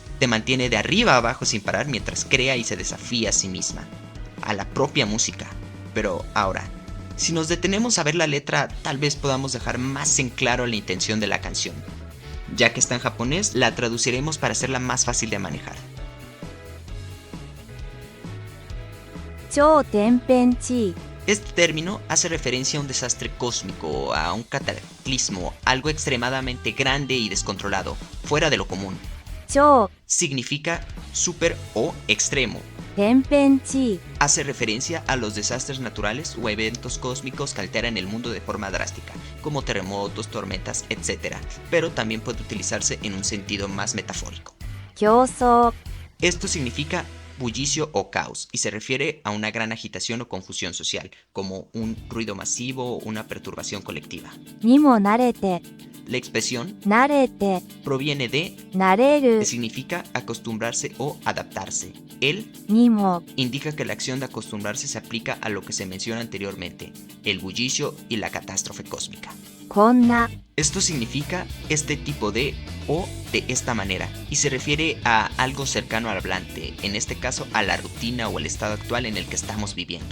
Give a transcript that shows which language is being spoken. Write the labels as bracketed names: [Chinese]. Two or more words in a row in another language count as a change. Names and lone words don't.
[Spanish] Te mantiene de arriba a abajo sin parar mientras crea y se desafía a sí misma, a la propia música. Pero ahora, si nos detenemos a ver la letra, tal vez podamos dejar más en claro la intención de la canción. Ya que está en japonés, la traduciremos para hacerla más fácil de manejar. [Japanese] 超天変地異 [Spanish] Este término hace referencia a un desastre cósmico, a un cataclismo, algo extremadamente grande y descontrolado, fuera de lo común. [Japanese] 超 [Spanish] Significa super o extremo. [Japanese] 天変地異 [Spanish] Hace referencia a los desastres naturales o eventos cósmicos que alteran el mundo de forma drástica, como terremotos, tormentas, etc. Pero también puede utilizarse en un sentido más metafórico. [Japanese] 競争 [Spanish] Esto significa bullicio o caos y se refiere a una gran agitación o confusión social, como un ruido masivo o una perturbación colectiva. [Japanese] にも慣れて [Spanish] La expresión [Japanese] 慣れて [Spanish] proviene de, [Japanese] 慣れ [Spanish] que [Japanese] る [Spanish] significa acostumbrarse o adaptarse. El [Japanese] にも [Spanish] indica que la acción de acostumbrarse se aplica a lo que se menciona anteriormente, el bullicio y la catástrofe cósmica. [Japanese] こんな [Spanish] Esto significa este tipo de o de esta manera y se refiere a algo cercano al hablante, en este caso a la rutina o el estado actual en el que estamos viviendo.